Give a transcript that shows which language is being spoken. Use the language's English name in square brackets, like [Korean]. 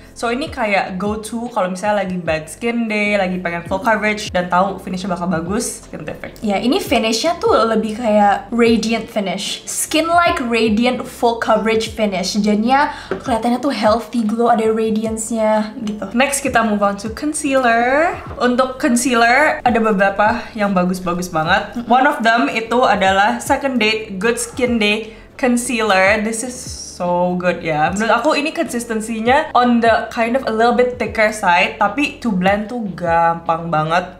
[Indonesian] So ini kayak [English] go to [Indonesian] kalau misalnya lagi [English] bad skin day, [Indonesian] lagi pengen [English] full coverage [Indonesian] dan tahu finishnya bakal bagus, Skintific. Ya, ini finishnya tuh lebih kayak [English] radiant finish, skin-like radiant full coverage finish. [Indonesian] Jadinya kelihatannya tuh [English] healthy glow, [Indonesian] ada radiance-nya gitu. [English] Next kita move on to concealer. [Indonesian] Untuk concealer ada beberapa yang bagus-bagus banget. [English] One of them [Indonesian] itu adalah [English] Second Date Good Skin Day Concealer. This is so good ya. [Indonesian] Menurut aku ini konsistensinya [English] on the kind of a little bit thicker side, tapi to blend [Indonesian] tuh gampang banget.